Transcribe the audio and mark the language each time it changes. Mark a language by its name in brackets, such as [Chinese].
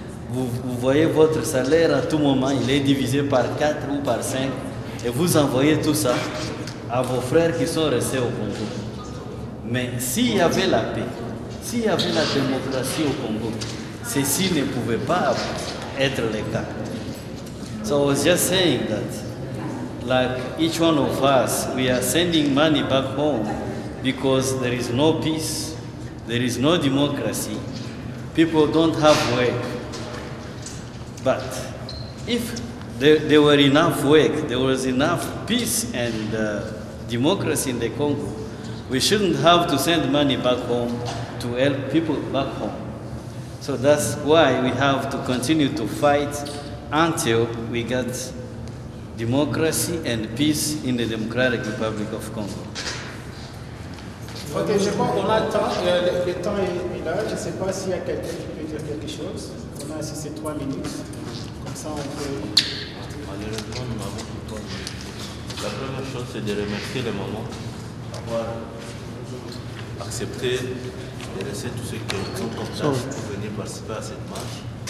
[French] Vous voyez votre salaire à tout moment, il est divisé par 4 ou par 5 et vous envoyez tout ça à vos frères qui sont restés au Congo. Mais s'il y avait la paix, s'il y avait la démocratie au Congo, ceci ne pouvait pas être le cas. [English] So I was just saying that, like each one of us, we are sending money back home because there is no peace, there is no democracy, people don't have work. But if there were enough work, there was enough peace and democracy in the Congo, we shouldn't have to send money back home to help people back home. So that's why we have to continue to fight until we get democracy and peace in the Democratic Republic of Congo. [French] Ok, je crois qu'on a le temps, le temps est là. Je ne sais pas s'il y a quelqu'un qui peut dire quelque chose. On a assez ces 3 minutes. Comme ça, on peut... Malheureusement, nous n'avons plus pas. La première chose, c'est de remercier les mamans d'avoir accepté de laisser tous ceux qui sont comme ça pour venir participer à cette marche.